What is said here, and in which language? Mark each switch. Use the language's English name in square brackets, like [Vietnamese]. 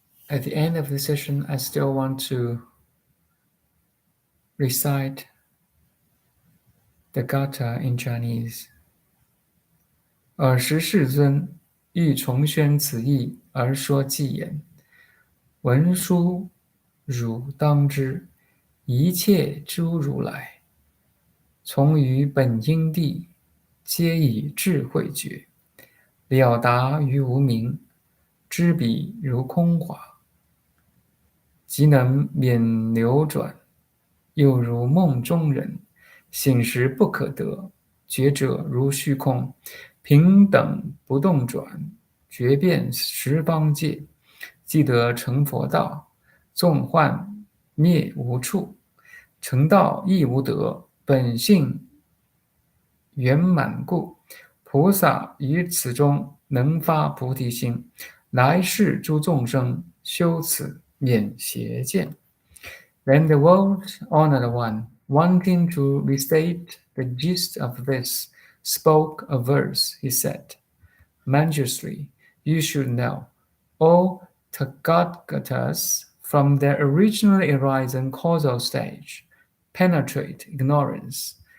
[English] At the end of the session, I still want to recite the Gatha in Chinese. [Chinese] 尔时世尊欲重宣此义而说偈言：文殊汝当知，一切诸如来，从于本因地，皆以智慧觉，了达于无明，知彼如空华，即能免流转，又如梦中人，醒时不可得，觉者如虚空，平等不动转，觉遍十方界，即得成佛道，纵幻灭无处，成道亦无得，本性圆满故，菩萨于此中能发菩提心，来世诸众生修此免邪见。 [English] Then the world-honored one, wanting to restate the gist of this, spoke a verse. He said, Mañjusri, you should know, O Tathagatas, from their originally arisen causal stage, penetrate ignorance.